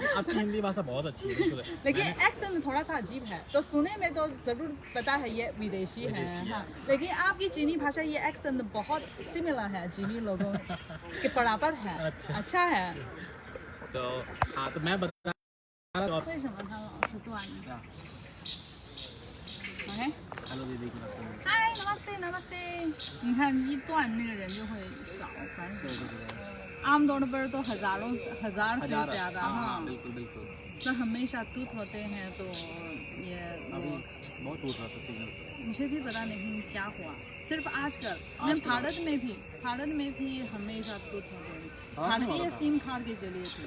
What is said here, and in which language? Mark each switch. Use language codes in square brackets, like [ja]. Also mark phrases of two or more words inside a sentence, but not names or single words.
[hi] आपकी हिंदी भाषा बहुत अच्छी है, लेकिन एक्सेंट थोड़ा सा अजीब है, तो सुने में तो जरूर पता है ये विदेशी है। हाँ, लेकिन आपकी चीनी भाषा ये एक्सेंट बहुत सिमिलर है, चीनी लोगों के बराबर है। अच्छा है। तो हाँ, तो मैं बता [zh] 为什么他老是断的 ？OK。 [hi] हेलो दीदी। [zh] 嗨，नमस्ते。你看一断那个人就会少，反正 [hi] आमतौर पर तो हजार से ज्यादा। हाँ बिल्कुल। तो हमेशा टूट होते हैं, तो ये बहुत टूट रहा था सिग्नल। मुझे भी पता नहीं क्या हुआ। सिर्फ आजकल मैं भारत में भी हमेशा टूट होते हैं। भारतीय सिम कार्ड के जरिए थे।